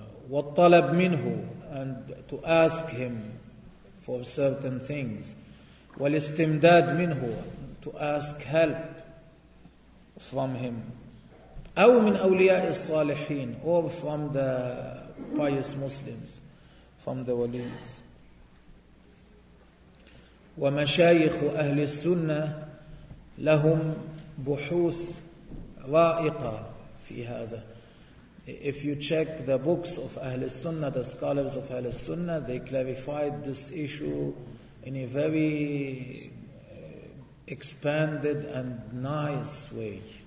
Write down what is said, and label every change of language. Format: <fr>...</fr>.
<ar>والطلب منه,</ar> <en>and to ask him for certain things.</en> <ar>والاستمداد منه,</ar> <en>to ask help from him.</en> <ar>أو من أولياء الصالحين,</ar> <en>or from the pious Muslims, from the waliyas.</en> <ar>ومشايخ أهل السنة لهم بحوث رائقة في هذا.</ar> <en>If you check the books of Ahl-Sunnah, the scholars of Ahl-Sunnah, they clarified this issue in a very expanded and nice way.</en>